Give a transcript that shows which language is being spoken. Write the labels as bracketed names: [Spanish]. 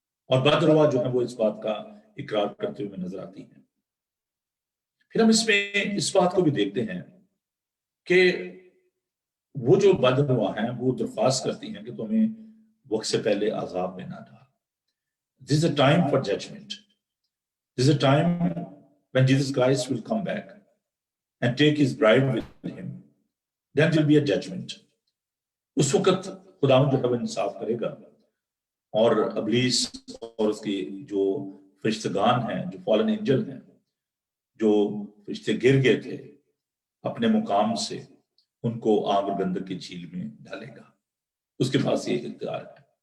[Urdu] اور بدرواہ جو ہے وہ اس بات کا اقرار کرتے ہوئے نظر آتی ہیں۔ پھر ہم اس میں اس بات کو بھی دیکھتے ہیں کہ وہ جو بدرواہ ہیں وہ درخواست کرتی ہیں کہ تمہیں وقت سے پہلے عذاب میں نہ ڈال۔ [English] This is a time for judgment. This is a time when Jesus Christ will come back and take his bride with him. Then there will be a judgment. [Urdu] اس وقت خداوند جو ہے وہ انصاف کرے گا، اور ابلیس اور اس کی جو فرشتگان ہیں، جو فالن اینجل ہیں، جو فرشتے گر گئے تھے اپنے مقام سے، ان کو آگ اور گندک کی جھیل میں ڈالے گا۔ اس کے پاس یہ اختیار ہے،